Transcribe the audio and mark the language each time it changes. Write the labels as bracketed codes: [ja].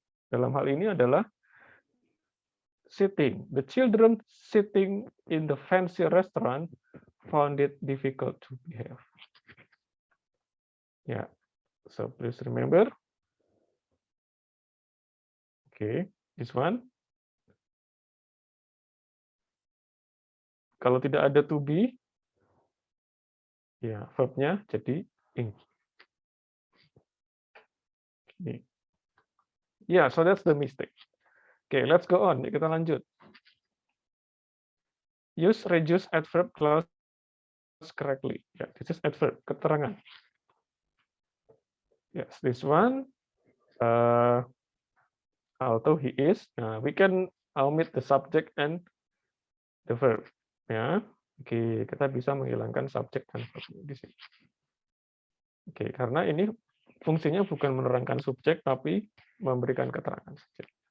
[id] Dalam hal ini adalah sitting. [en] The children sitting in the fancy restaurant found it difficult to behave. Yeah. So please remember. Okay, this one. [id] Kalau tidak ada to be, ya verbnya jadi ing. [en] Okay. Yeah, so that's the mistake. Okay, let's go on. [id] Kita lanjut. [en] Use reduce adverb clause correctly. Yeah, this is adverb, keterangan. Yes, this one. Although he is, we can omit the subject and the verb. [id] Ya, oke, kita bisa menghilangkan subjek dan verb di sini. Oke, karena ini fungsinya bukan menerangkan subjek, tapi memberikan keterangan saja.